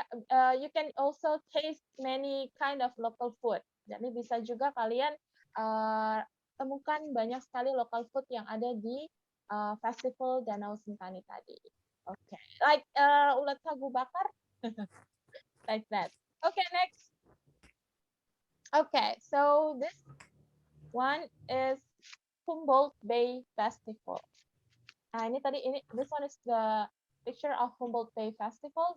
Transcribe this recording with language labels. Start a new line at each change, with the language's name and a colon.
English: You can also taste many kind of local food.
Indonesian: Jadi bisa juga kalian temukan banyak sekali
English: local food
Indonesian: yang ada di festival Danau Sentani tadi.
English: Okay, like ulat sagu bakar, like that. Okay, next. Okay, so this one is Humboldt Bay Festival. Nah, this one is the picture of Humboldt Bay Festival.